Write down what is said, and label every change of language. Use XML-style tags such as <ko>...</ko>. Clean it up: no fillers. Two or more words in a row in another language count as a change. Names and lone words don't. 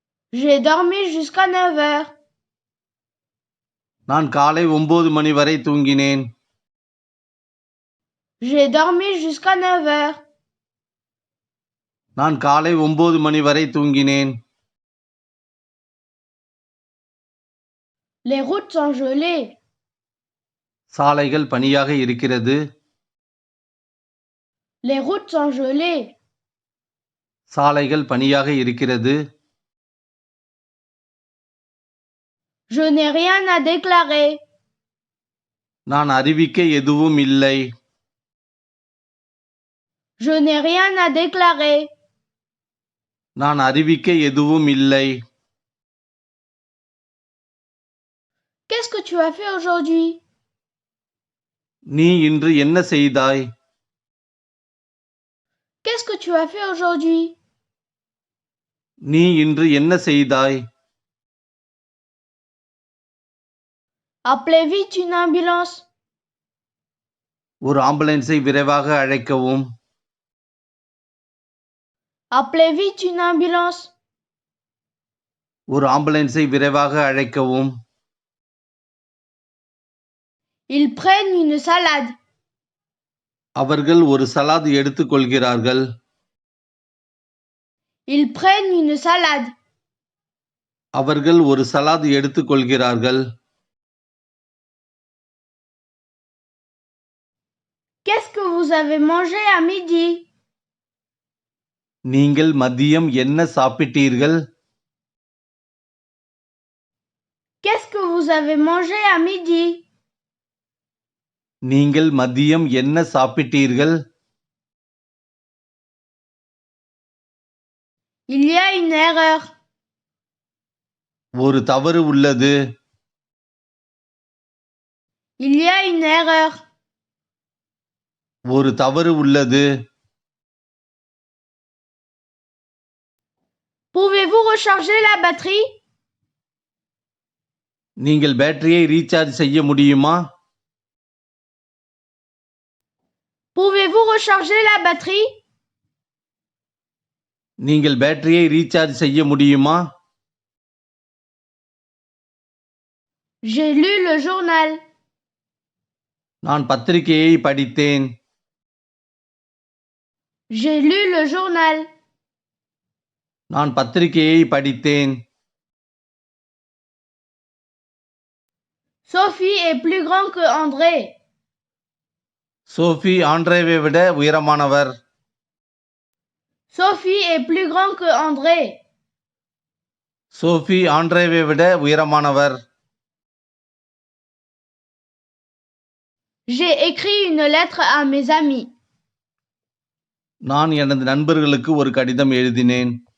<fr>J'ai dormi jusqu'à 9 heures.</fr> <ta>நான் காலை 9 மணி வரை தூங்கினேன்.</ta> <fr>J'ai dormi jusqu'à 9 heures.</fr> <ta>நான் காலை 9 மணி வரை தூங்கினேன்.</ta> <fr>Les routes sont gelées.</fr> <ta>சாலைகள் பனியாக இருக்கிறது.</ta> <fr>Les routes sont gelées.</fr> <ta>சாலைகள் பனியாக இருக்கிறது.</ta> <fr>Je n'ai rien à déclarer.</fr> <ta>நான் அறிவிக்க எதுவும் இல்லை.</ta> <fr>Je n'ai rien à déclarer.</fr> <ta>நான் அறிவிக்க எதுவும் இல்லை.</ta> <fr>Qu'est-ce que tu as fait aujourd'hui?</fr> <ta>நீ இன்று என்ன செய்தாய்?</ta> <fr>Qu'est-ce que tu as fait aujourd'hui?</fr> <ta>நீ இன்று என்ன செய்தாய்?</ta> <fr>Appelez vite une ambulance.</fr> <ta>ஒரு ஆம்புலன்ஸை விரைவாக அழைக்கவும்.</ta> <fr>Appelez vite une ambulance.</fr> <ta>ஒரு ஆம்புலன்ஸை விரைவாக அழைக்கவும்.</ta> <fr>Ils prennent une salade.</fr> <ta>அவர்கள் ஒரு சலாத் எடுத்துக்கொள்கிறார்கள்.</ta> <fr>Ils prennent une salade.</fr> <ta>அவர்கள் ஒரு சலாத் எடுத்துக்கொள்கிறார்கள்.</ta> <fr>Qu'est-ce que vous avez mangé à midi?</fr> <ta>நீங்கள் மதியம் என்ன சாப்பிட்டீர்கள்?</ta> <fr>Qu'est-ce que vous avez mangé à midi?</fr> <ta>நீங்கள் மதியம் என்ன சாப்பிட்டீர்கள்?</ta> <fr>Il y a une erreur.</fr> <ta>ஒரு தவறு உள்ளது.</ta> <fr>Il y a une erreur.</fr> <ta>ஒரு தவறு உள்ளது.</ta> <fr>Pouvez-vous recharger la batterie?</fr> <ta>நீங்கள் பேட்டரியை ரீசார்ஜ் செய்ய முடியுமா?</ta> <fr>Pouvez-vous recharger la batterie?</fr> <ta>நீங்கள் பேட்டரியை ரீசார்ஜ் செய்ய முடியுமா?</ta> <fr>J'ai lu le journal.</fr> <ta>நான் பத்திரிகையை படித்தேன்.</ta> <fr>J'ai lu le journal.</fr> <ta>நான் பத்திரிகையை படித்தேன்.</ta> <fr>Sophie est plus grand que André.</fr> <ta>சோஃபி ஆண்ட்ரேவை விட உயரமானவர்.</ta> <fr>Sophie est plus grand que André.</fr> <ta>சோஃபி ஆண்ட்ரேவை விட உயரமானவர்.</ta> <fr>J'ai écrit une lettre à mes amis.</fr> <ta>நான் எனது நண்பர்களுக்கு ஒரு கடிதம் எழுதினேன்.</ta>